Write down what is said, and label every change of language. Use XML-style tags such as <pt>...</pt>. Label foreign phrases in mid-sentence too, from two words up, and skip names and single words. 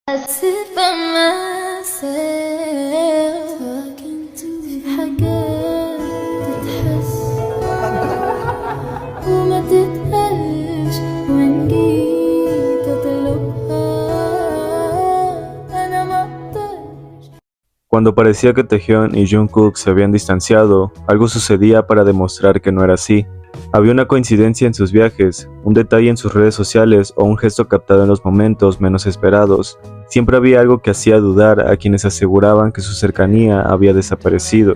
<en>sit by myself talking to</en> <ar>حاجات تتحس وما تتقالش وإن جيت أطلبها أنا مقدرش.</ar> <es>Cuando parecía que Taehyun y Jungkook se habían distanciado, algo sucedía para demostrar que no era así. Había una coincidencia en sus viajes, un detalle en sus redes sociales o un gesto captado en los momentos menos esperados. Siempre había algo que hacía dudar a quienes aseguraban que su cercanía había desaparecido.</es>